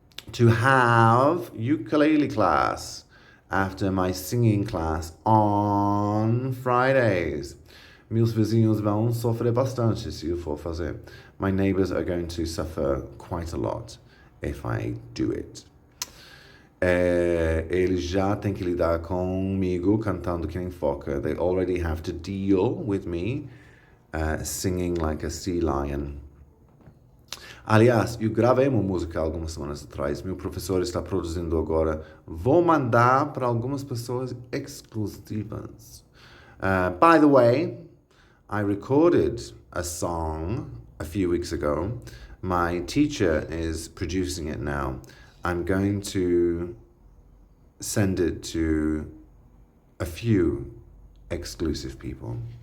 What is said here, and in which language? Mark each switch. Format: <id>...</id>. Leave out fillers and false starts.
<en>to have ukulele class after my singing class on Fridays.</en> <pt>Meus vizinhos vão sofrer bastante se eu for fazer.</pt> <en>My neighbors are going to suffer quite a lot if I do it.</en> <pt>Eles já têm que lidar comigo cantando que nem foca.</pt> <en>They already have to deal with me singing like a sea lion.</en> <pt>Aliás, eu gravei uma música algumas semanas atrás. Meu professor está produzindo agora. Vou mandar para algumas pessoas exclusivas.</pt> <en>By the way, I recorded a song a few weeks ago. My teacher is producing it now. I'm going to send it to a few exclusive people.</en>